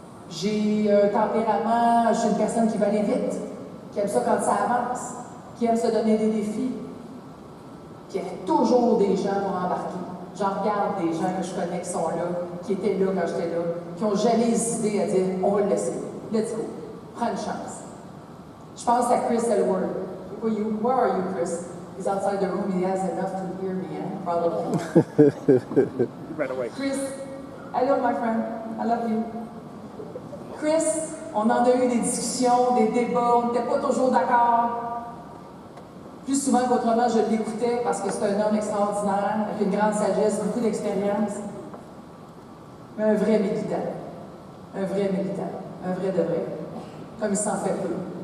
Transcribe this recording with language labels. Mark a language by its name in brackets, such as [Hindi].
[French] J'ai un tempérament, je suis une personne qui va aller vite, qui aime ça quand ça avance, qui aime se donner des défis, qui a toujours des gens pour embarquer. J'en regarde des gens que je connais qui sont là, qui étaient là quand j'étais là, qui n'ont jamais hésité à dire « on va le laisser, [English] let's go, [French] prends une chance ». Je pense à Chris Elward. [English] Where are you, Chris? He's outside the room, he has enough to hear me, probably. Right away. Chris, hello my friend, I love you. [French] Chris, on en a eu des discussions, des débats, on n'était pas toujours d'accord. Plus souvent qu'autrement, je l'écoutais parce que c'est un homme extraordinaire, avec une grande sagesse, beaucoup d'expérience. Mais un vrai militant. Un vrai militant. Un vrai de vrai. Comme il s'en fait peu.